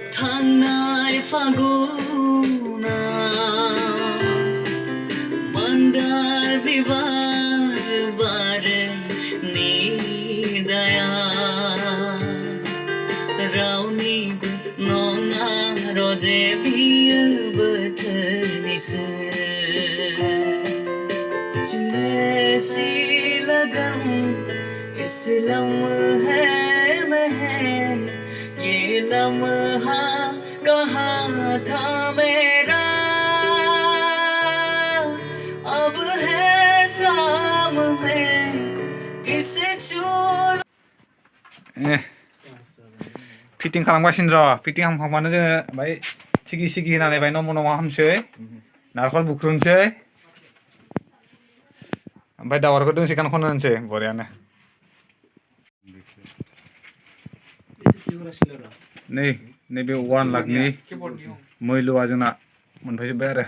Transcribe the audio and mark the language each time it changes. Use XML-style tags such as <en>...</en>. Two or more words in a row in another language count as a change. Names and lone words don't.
<brx>थांनाय फागुना mandar बिबार बारे निदाया रावनिबो नङा रजे बियो बोथोरनिसो</brx> <hi>ऐसी लगन इस लम्हे में है ये लम्हा कहाँ था मेरा अब है सामने इसे चूर</hi> <brx>फिटिं खालामगासिनो र' फिटिं खालामखांबानो जोङो ओमफ्राय सिगि सिगि होनानै बाय नम नम हामसै नारखल बुख्रुनसै ओमफ्राय दावहारुखौ दोंसे गान खननो होनसै बरियानो नै नैबे 1 लाखनि मैल'आ जोंना मोनफैजोब्बाय आरो</brx>